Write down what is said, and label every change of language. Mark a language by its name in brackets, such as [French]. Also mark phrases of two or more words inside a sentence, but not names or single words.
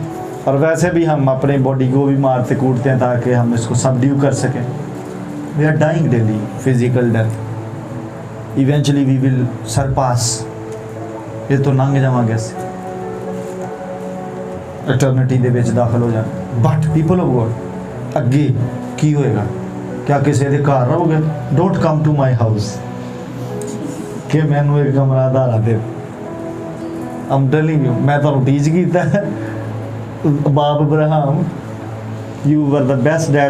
[Hindi] और वैसे भी हम अपने बॉडी को भी मारते कूटते हैं ताकि हम इसको सबड्यू कर सकें। [English] We are dying daily, physical death. Eventually we will surpass, [Punjabi] ਯੇ ਤੋ ਲੰਘ ਜਾਵਾਂਗੇ ਅਸੀਂ, ਇਟਰਨਿਟੀ ਦੇ ਵਿਚ ਦਾਖ਼ਲ ਹੋ ਜਾਣਾ। [English] But people of God, [Punjabi] ਅੱਗੇ ਕੀ ਹੋਏਗਾ? ਕਿਆ ਕਿਸੀ ਦੇ ਘਰ ਰਹੋਗੇ? [English] Don't come to my house [Punjabi] ਕਿ ਮੈਨੂੰ ਇਕ ਕਮਰਾ ਧਾਰਾ ਦੇ। [English] I am telling you, [Punjabi] ਮੈਂ ਤੁਹਾਨੂੰ ਟੀਚ ਕੀਤਾ ਹੈ, ਬਾਪ ਇਬਰਾਹਿਮ, [English] you were the best dad.